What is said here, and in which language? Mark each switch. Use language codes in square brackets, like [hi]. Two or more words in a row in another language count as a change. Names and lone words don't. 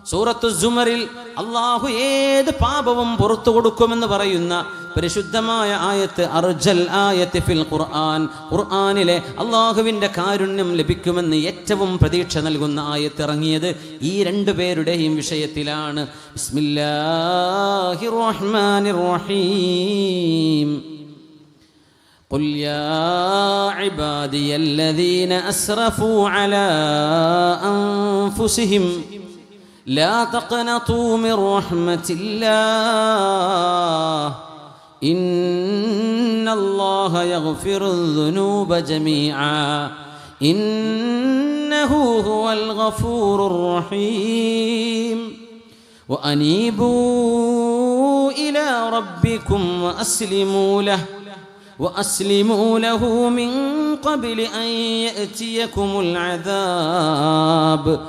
[ml] സൂറത്തു സുമറിൽ അള്ളാഹു ഏത് പാപവും പുറത്തു കൊടുക്കുമെന്ന് പറയുന്ന പരിശുദ്ധമായ ആയത്ത്, [ar] أرجى آية في القرآن, [ml] ഖുർആനിലെ അള്ളാഹുവിൻ്റെ കാരുണ്യം ലഭിക്കുമെന്ന് ഏറ്റവും പ്രതീക്ഷ നൽകുന്ന ആയത്ത് ഇറങ്ങിയത് ഈ രണ്ടു പേരുടെയും വിഷയത്തിലാണ്. [ar] بسم الله الرحمن الرحيم. قل يا عبادي الذين أسرفوا على أنفسهم لا تقنطوا من رحمة الله إن الله يغفر الذنوب جميعا إنه هو الغفور الرحيم وأنيبوا إلى ربكم وأسلموا له من قبل أن يأتيكم العذاب